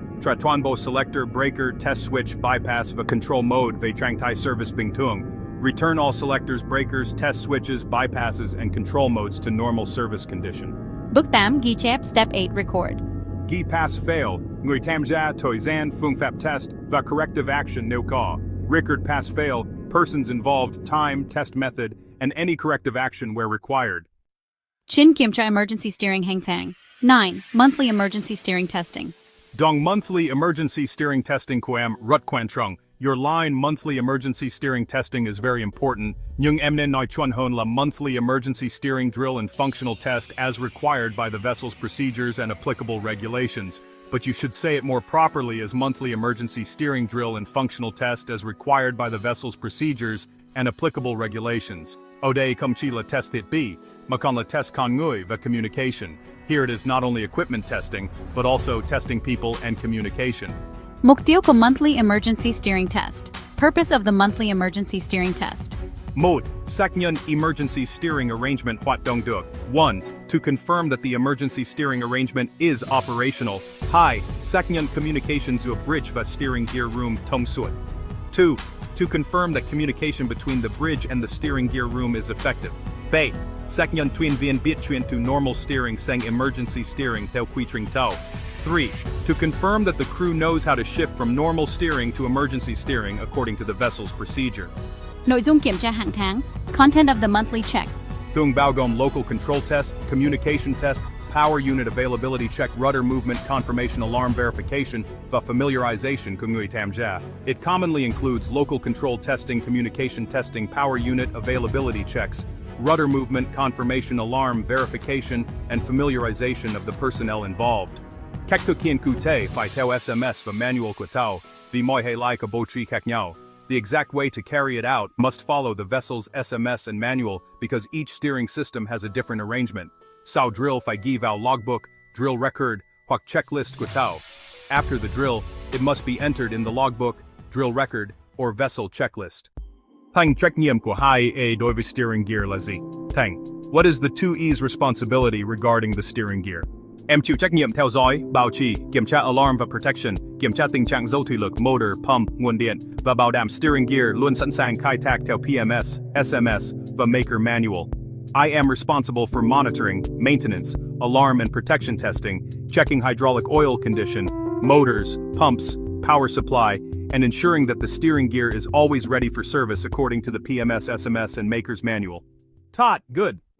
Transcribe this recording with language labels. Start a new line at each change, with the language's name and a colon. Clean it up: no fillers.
Vietnamese: Tra toàn bộ selector, breaker, test switch, bypass và control mode về trạng thái service bình thường.
English: Return all selectors, breakers, test switches, bypasses, and control modes to normal service condition.
Vietnamese: Bước 8 ghi chép.
English: Step 8 record.
Vietnamese: Ghi pass fail, người tham gia thời gian phương pháp test và corrective action nếu có.
English: Record pass fail, persons involved, time, test method, and any corrective action where required.
Vietnamese: Chin kiểm tra emergency steering hang thang. 9.
English: Monthly emergency steering testing. Dong monthly emergency steering testing quam rut quan trung, Your line monthly emergency steering testing is very important,
Vietnamese: nhưng em nên nói chuẩn hơn là
English: monthly emergency steering drill and functional test as required by the vessel's procedures and applicable regulations. But you should say it more properly as monthly emergency steering drill and functional test as required by the vessel's procedures and applicable regulations.
Vietnamese: Ở đây không chỉ là test thiết bị, mà còn là test con người và communication.
English: Here it is not only equipment testing, but also testing people and communication.
Vietnamese: Mục tiêu của monthly emergency steering test.
English: Purpose of the monthly emergency steering test.
Vietnamese: 1. Xác nhận emergency steering arrangement hoạt động được.
English: 1. To confirm that the emergency steering arrangement is operational.
Vietnamese: 2. Xác nhận communication giữa bridge và steering gear room thông suốt.
English: 2. To confirm that communication between the bridge and the steering gear room is effective.
Vietnamese: 3. Xác nhận thuyền viên biết chuyển to normal steering sang emergency steering theo quy trình tàu.
English: 3. To confirm that the crew knows how to shift from normal steering to emergency steering according to the vessel's procedure.
Vietnamese: Nội dung kiểm tra hàng tháng.
English: Content of the monthly check.
Vietnamese: Thường bao gồm local control test, communication test, power unit availability check, rudder movement confirmation alarm verification, và familiarization của người tham gia.
English: It commonly includes local control testing, communication testing, power unit availability checks, rudder movement confirmation alarm verification, and familiarization of the personnel involved.
Vietnamese: Các thực hiện cụ thể phải theo SMS và manual của tàu, vì mỗi hệ lại có bố trí khác nhau.
English: The exact way to carry it out must follow the vessel's SMS and manual because each steering system has a different arrangement.
Vietnamese: Sau drill phải ghi vào logbook, drill record, hoặc checklist của tàu.
English: After the drill, it must be entered in the logbook, drill record, or vessel checklist.
Vietnamese: Thành trách nhiệm của 2A đối với steering gear là gì?
English: Thành, what is the 2E's responsibility regarding the steering gear?
Vietnamese: Em chịu trách nhiệm theo dõi, bảo trì, kiểm tra alarm và protection, kiểm tra tình trạng dầu thủy lực, motor, pump, nguồn điện, và bảo đảm steering gear luôn sẵn sàng khai thác theo PMS, SMS, và maker manual.
English: I am responsible for monitoring, maintenance, alarm and protection testing, checking hydraulic oil condition, motors, pumps, power supply, and ensuring that the steering gear is always ready for service according to the PMS, SMS, and maker's manual. Tot, good.